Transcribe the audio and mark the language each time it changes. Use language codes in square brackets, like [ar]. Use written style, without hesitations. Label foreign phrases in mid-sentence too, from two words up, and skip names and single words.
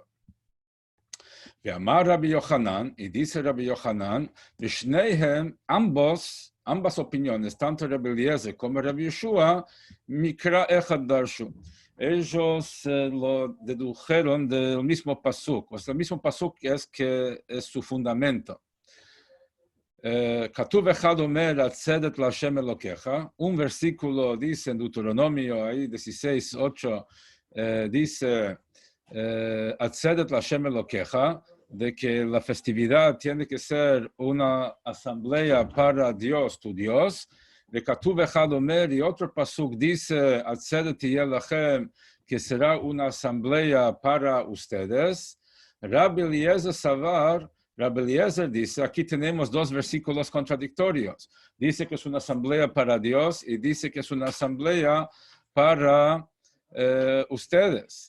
[es] Guemará Rabbi Yohanan, y dice Rabbi Yohanan, Vishneihem, ambas opiniones, tanto Rabbi Eliezer como Rabbi Yeshua, [he] מקרא אחד דרשו. [es] Ellos lo dedujeron del mismo pasuk, o sea, el mismo pasuk que es su fundamento. [he] כתוב אחד אומר עצרת לכם אלוקיך. [es] Un versículo dice en Deuteronomio, ahí 16:8, dice [he] עצרת לכם אלוקיך, [es] de que la festividad tiene que ser una asamblea para Dios, tu Dios. [he] De כתוב אחד אומר, [es] y otro pasuk dice [he] עצרת לכם, [es] que será una asamblea para ustedes. Rabbi Eliezer Savar, Rabbi Eliezer dice, aquí tenemos dos versículos contradictorios. Dice que es una asamblea para Dios y dice que es una asamblea para ustedes.